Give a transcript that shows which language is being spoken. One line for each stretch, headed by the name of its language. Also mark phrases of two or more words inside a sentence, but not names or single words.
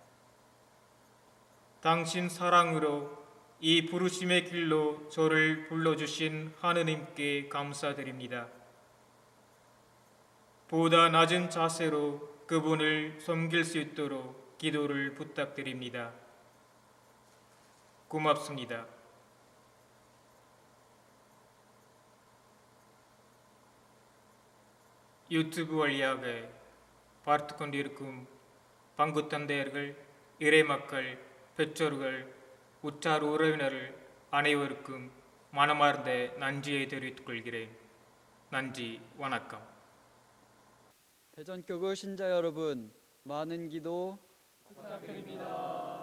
Korean: 당신 사랑으로 이 부르심의 길로 저를 불러주신 하느님께 감사드립니다. 보다 낮은 자세로 그분을 섬길 수 있도록 기도를 부탁드립니다. 고맙습니다.
Tamil: யூடியூப் வழியாக பார்த்து கொண்டிருக்கும் பங்கு தந்தையர்கள், இறைமக்கள், பெற்றோர்கள், உற்றார் உறவினர்கள் அனைவருக்கும் மனமார்ந்த நன்றியை தெரிவித்துக் கொள்கிறேன். நன்றி, வணக்கம்.
Korean: 대전교구 신자 여러분, 많은 기도 부탁드립니다.